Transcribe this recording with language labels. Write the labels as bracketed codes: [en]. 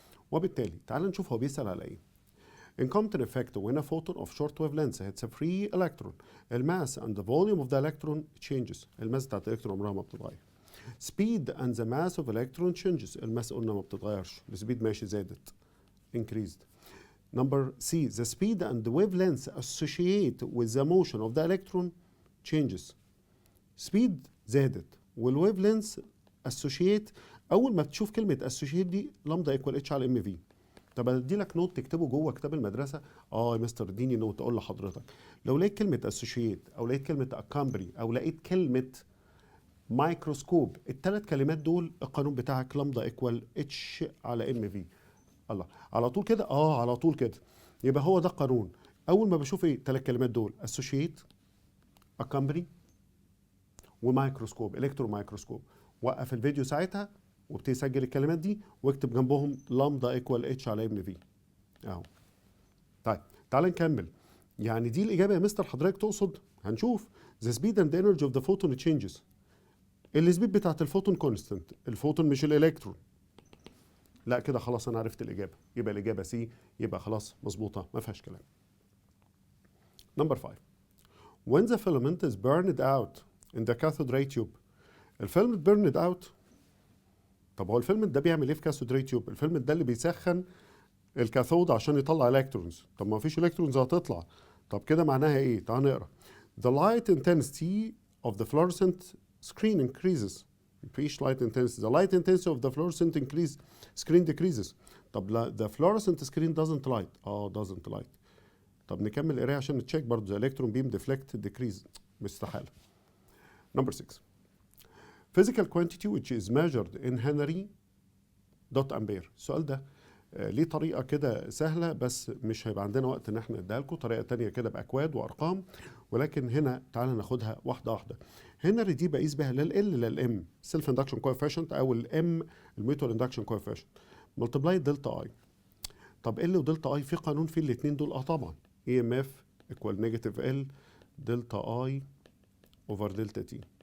[ar] وبالتالي تعال نشوف هو بيسال على ايه. [en] In Compton effect, when a photon of short wavelength hits a free electron, the mass and the volume of the electron changes. [ar] الماس بتاعت الالكترون عمرها ما بتتغير. [en] Speed and the mass of electron changes. [ar] الماس قلنا ما بتتغيرش، السبيد ماشي زادت، increased. [en] Number C, the speed and the wavelength associate with the motion of the electron changes. [ar] speed زادت والويف لينث associate. أول ما تشوف كلمة associate دي لامدا equal h على ام في. طب ادي لك نوت تكتبه جوه كتاب المدرسه؟ يا مستر اديني نوت اقول لحضرتك. لو لقيت كلمه اسوشيت او لقيت كلمه اكامبري او لقيت كلمه مايكروسكوب، الثلاث كلمات دول القانون بتاعك لامدا ايكوال اتش على ام في. الله، على طول كده، على طول كده. يبقى هو ده القانون. اول ما بشوف ايه الثلاث كلمات دول، اسوشيت، اكامبري، ومايكروسكوب، الكترو مايكروسكوب، وقف الفيديو ساعتها وابتدي سجل الكلمات دي واكتب جنبهم لامدا ايكوال اتش على ام في اهو. طيب تعال نكمل. يعني دي الاجابه يا مستر حضرتك تقصد؟ هنشوف. [en] the speed and the energy of the photon changes. [ar] السبيد بتاعت الفوتون كونستنت، الفوتون مش الالكترون. لا كده خلاص انا عرفت الاجابه، يبقى الاجابه سي، يبقى خلاص مظبوطه ما فيهاش كلام. نمبر 5. [en] when the filament is burned out in the cathode ray tube. الفيلمنت burned out. [ar] طب هو الفيلمنت ده بيعمل ايه في كاثود راي تيوب؟ الفيلمنت ده اللي بيسخن الكاثود عشان يطلع الكترونز. طب ما فيش الكترونز هتطلع. طب كده معناها ايه؟ تعال نقرا. [en] the light intensity of the fluorescent screen increases. [ar] مفيش [en] light intensity. the light intensity of the fluorescent screen decreases. [ar] طب لا [en] the fluorescent screen doesn't light. doesn't light. [ar] طب نكمل قرايه عشان نتشيك برضه. [en] the electron beam deflect decrease. [ar] مستحيل. [en] number 6. physical quantity which is measured in Henry dot ampere. [ar] السؤال ده ليه طريقة كده سهلة بس مش هيبقى عندنا وقت ان احنا نديها لكم. طريقة تانية كده بأكواد وأرقام، ولكن هنا تعالى ناخدها واحدة واحدة. هنري دي بقيس بها لا ال لا الام سيلف اندكشن كويفيشنت او الام الميوتوال اندكشن كويفيشنت ملتبلاي دلتا اي. طب ال ودلتا اي في قانون في الاثنين دول؟ طبعا اي ام اف ايكوال نيجاتيف ال دلتا اي اوفر دلتا تي.